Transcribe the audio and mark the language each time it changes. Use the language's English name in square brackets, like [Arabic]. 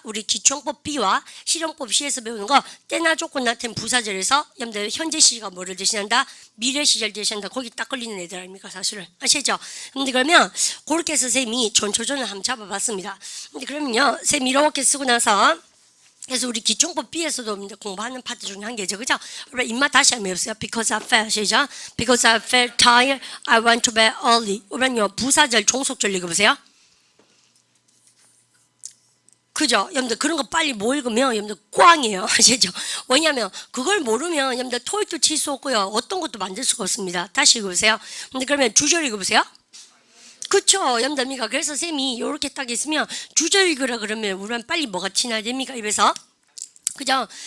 [Korean] 우리 기초법 B와 실용법 C에서 배우는 거 때나 조건 나타낸 부사절에서 여러분들 현재 시가 뭐를 대신한다? 미래 시절 대신한다. 거기 딱 걸리는 애들 아닙니까? 사실은. 아시겠죠? 근데 그러면 그렇게 해서 쌤이 전초전을 한번 잡아봤습니다. 근데 그러면요, 쌤 이렇게 쓰고 나서 그래서 우리 기초법 B에서도 공부하는 파트 중에 한 개죠. 그죠? 입맛 다시 한번 해보세요. [English] Because I felt, [Korean] 시작. [English] Because I felt tired, I went to bed early. [Korean] 그러면요, 부사절, 종속절 읽어보세요. 그죠? 여러분들 그런 거 빨리 못 읽으면 여러분들 꽝이에요. 아시죠? 왜냐하면 그걸 모르면 여러분들 토익도 칠 수 없고요. 어떤 것도 만들 수가 없습니다. 다시 읽어보세요. 근데 그러면 주절 읽어보세요. 그쵸, 여러분들. 그래서 쌤이 이렇게 딱 있으면 주절 읽으라 그러면 우리는 빨리 뭐가 티나야 됩니까? 입에서. 그죠?